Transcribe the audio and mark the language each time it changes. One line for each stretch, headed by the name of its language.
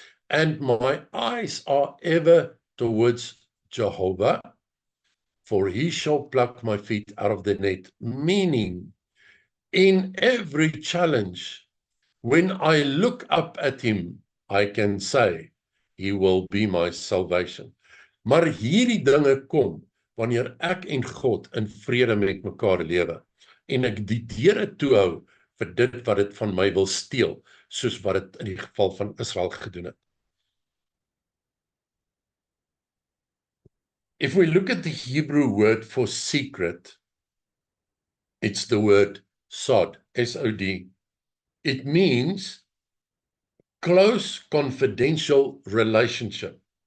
English: And my eyes are ever towards Jehovah, for he shall pluck my feet out of the net. Meaning, in every challenge, when I look up at him, I can say, he will be my salvation.
Afrikaans: Maar hierdie dinge kom wanneer ek en God in vrede met mekaar lewe en ek die deure toehou vir dit wat dit van my wil steel, soos wat dit in die geval van Israel gedoen het.
English: If we look at the Hebrew word for secret, it's the word sod, S-O-D. It means close, confidential relationship.